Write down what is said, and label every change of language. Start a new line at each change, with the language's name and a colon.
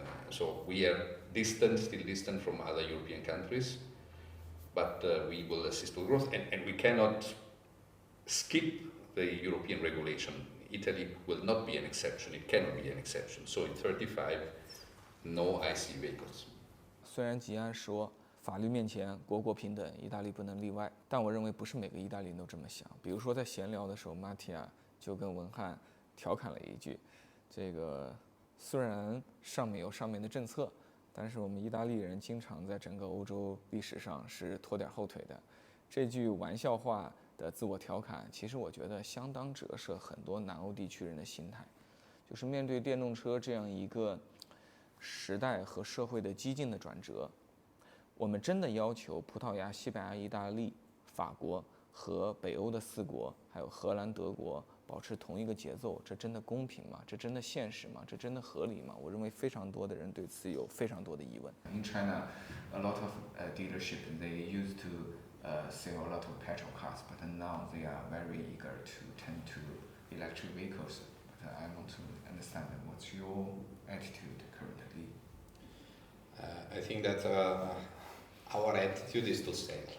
English: So we are still distant from other European countries, but we will assist to growth, and we cannot skip the European regulation. Italy will not be an exception, it cannot be an exception. So in 35, no IC vehicles.
Chinese: 虽然吉安说法律面前国国平等，意大利不能例外，但我认为不是每个意大利人都这么想。比如说在闲聊的时候，马提亚就跟文翰调侃了一句：“这个虽然上面有上面的政策，但是我们意大利人经常在整个欧洲历史上是拖点后腿的。” 这句玩笑话的自我调侃，其实我觉得相当折射很多南欧地区人的心态，就是面对电动车这样一个时代和社会的激进的转折，我们真的要求葡萄牙、西班牙、意大利、法国和北欧的4国，还有荷兰、德国保持同一个节奏，这真的公平吗？这真的现实吗？这真的合理吗？我认为非常多的人对此有非常多的疑问。
English: In China, a lot of dealership they used to sell a lot of petrol cars, but now they are very eager to turn to electric vehicles. But I want to understand what's your attitude currently. I think that our attitude is to sell.